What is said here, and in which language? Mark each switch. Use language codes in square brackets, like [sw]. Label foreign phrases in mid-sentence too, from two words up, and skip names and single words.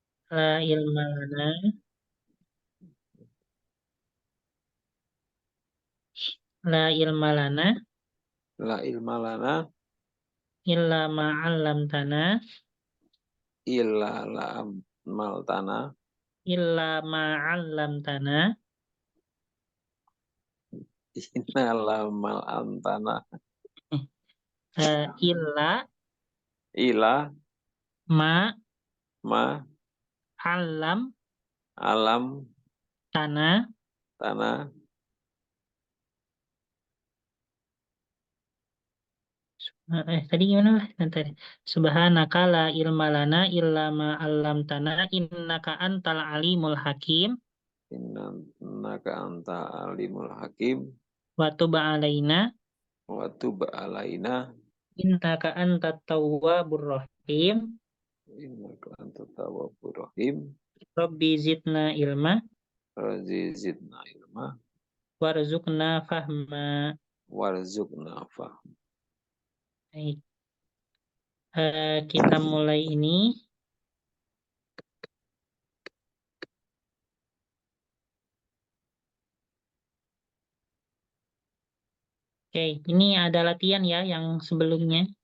[ar] لا علم لنا. لا علم لنا. لا علم لنا إلا ما علمتنا. إلا لا ملتنا. إلا ما علمتنا. إنا لا مال أنتنا. Illa Ila ma ma alam alam tanah. tanah. [id] Tadi gimana lah? Nanti. [ar] سبحانك لا علم لنا إلا ما علمتنا إنك أنت العليم الحكيم إنك أنت العليم الحكيم. وتب علينا وتب علينا. إنك أنت التواب الرحيم. إنك أنت التواب الرحيم. ربي زدنا علما رازي زدنا علما. وارزقنا فهما. وارزقنا فهما. [id] Baik, kita mulai ini. Oke, ini ada latihan ya yang sebelumnya.